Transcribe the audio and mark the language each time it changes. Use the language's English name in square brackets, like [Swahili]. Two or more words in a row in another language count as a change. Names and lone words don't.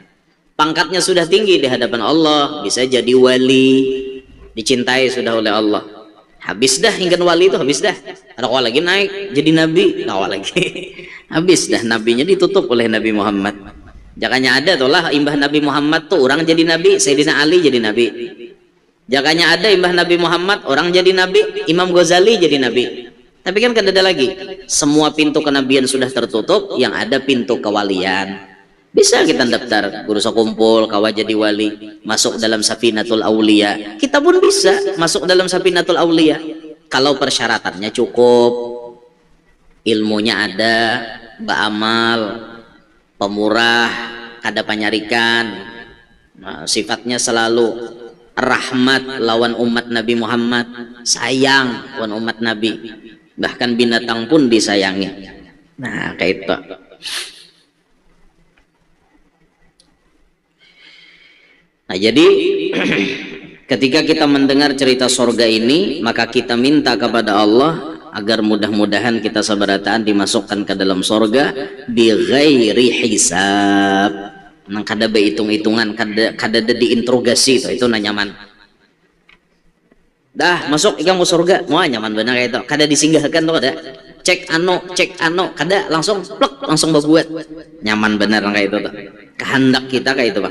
[Indonesian] Pangkatnya sudah tinggi di hadapan Allah, bisa jadi wali, dicintai sudah oleh Allah. [Banjar] Habis dah hingga wali itu habis dah. Ada kau lagi naik jadi nabi, kau lagi habis dah, nabinya ditutup oleh Nabi Muhammad. Jangannya ada tuh lah imbah Nabi Muhammad tuh orang jadi nabi, Sayyidina Ali jadi nabi. Jangannya ada imbah Nabi Muhammad orang jadi nabi, Imam Ghazali jadi nabi. [Indonesian] Tapi kan ada lagi, semua pintu kenabian sudah tertutup, yang ada pintu kewalian. [Banjar] Bisa kita daftar guru sekumpul kawa jadi wali, masuk dalam Safinatul Aulia. [Indonesian] Kita pun bisa masuk dalam Safinatul Aulia kalau persyaratannya cukup, ilmunya ada, beramal, pemurah, kada panyarikan, nah, sifatnya selalu rahmat lawan umat Nabi Muhammad, sayang lawan umat Nabi, bahkan binatang pun disayangi. [Banjar] Nah kayak itu. [Indonesian] Nah jadi ketika kita mendengar cerita surga ini, maka kita minta kepada Allah agar mudah-mudahan kita sabarataan dimasukkan ke dalam surga [Arabic] bi ghairi hisab. [Banjar] Nang kada behitung-hitungan, kada diinterogasi itu nyaman. Dah masuk ikang surga, mau nyaman benar kayak itu. Kada disinggahkan tuh kada. Cek ano, kada langsung plek langsung berbuat. Nyaman benar kayak itu tuh. Kehendak kita kayak itu, Pak.